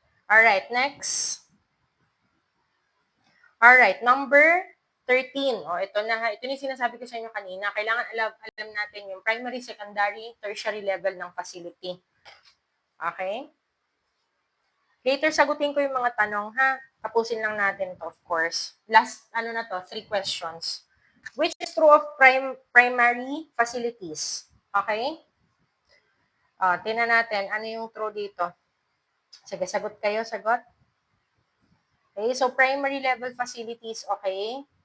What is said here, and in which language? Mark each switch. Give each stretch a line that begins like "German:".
English: Alright, next.
Filipino: Alright, number 13. O, ito na ha. Ito yung sinasabi ko sa inyo kanina. Kailangan alam natin yung primary, secondary, tertiary level ng facility. Okay? Later, sagutin ko yung mga tanong, ha? Tapusin lang natin to,
English: of course.
Filipino: Last, 3 questions.
English: Which is true of primary facilities? Okay?
Filipino: Tingnan natin, ano yung true dito? Sige, sagot kayo, sagot.
English: Okay, so primary level facilities, okay?